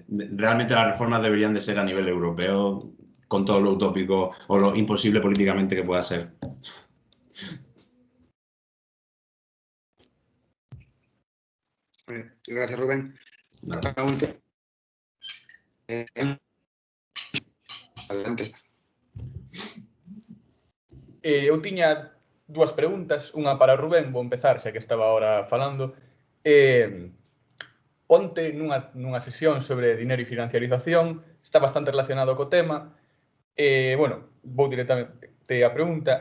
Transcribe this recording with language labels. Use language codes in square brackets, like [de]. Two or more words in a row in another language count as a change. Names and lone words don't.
[es] Realmente las reformas deberían de ser a nivel europeo, con todo lo utópico o lo imposible políticamente que pueda ser. Gracias, Rubén. Adelante. [gl] Eu tiña dúas preguntas, unha para Rubén, vou empezar, xa que estaba ahora falando. Onte, nunha sesión sobre dinero e financiarización, está bastante relacionado co tema. Bueno, vou directamente a pregunta.